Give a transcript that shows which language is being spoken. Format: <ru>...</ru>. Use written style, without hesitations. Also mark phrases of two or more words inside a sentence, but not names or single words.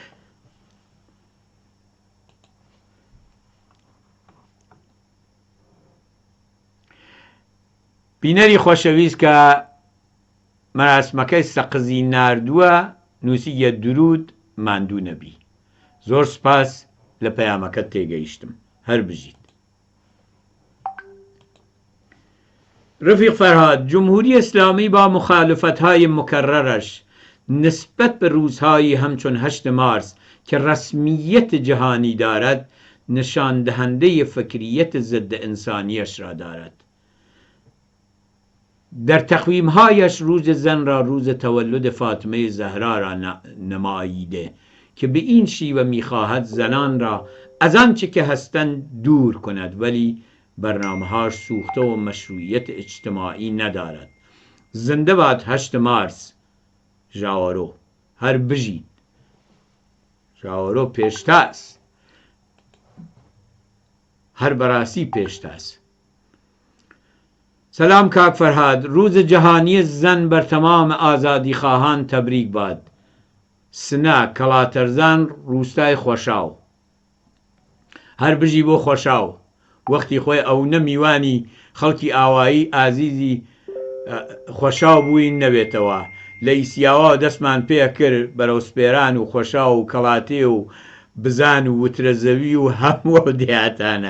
<ckb>بینەری خۆشەویست کە مەراسمەکەی سەقزی ناردووە نووسیە درود ماندوو نەبی. زۆر سپاس لە پەیامەکەت تێگەیشتم، هەر بژیت. رفیق فەرهاد،</ckb> <fa>جمهوری اسلامی با مخالفت‌های مکررش نسبت به روزهایی همچون 8 مارس که رسمیت جهانی دارد نشان دهنده فکریت ضد انسانیش را دارد. در تقویم‌هایش روز زن را روز تولد فاطمه زهرا را نماییده که به این شیوه می‌خواهد زنان را از آنچه که هستند دور کند، ولی برنامه‌هاش سوخته و مشروعیت اجتماعی ندارد. زنده باد 8 مارس.</fa> <ckb>ژاوارۆ. هەر بژیت. ژاوارۆ پێشتاس، هەر بەڕاستی پێشتاس.</ckb> <fa>سلام کاک فرهاد، روز جهانی زن بر تمام آزادی خواهان تبریک باد.</fa> <ckb>سنا کەڵاتەرزان روستای خۆشاو. هەر بژی بۆ خۆشاو، وەختی خۆی ئەو نەمیوانی خەڵکی ئاوایی ئازیزی خۆشاو بووین نەبێتەوە. لە ئیسیاوا دەستمان پێ کرد بەرەو سپێران و خۆشا و کەڵاتێ و بزان و وترەزەوی و هەموو دێهاتانە.</ckb>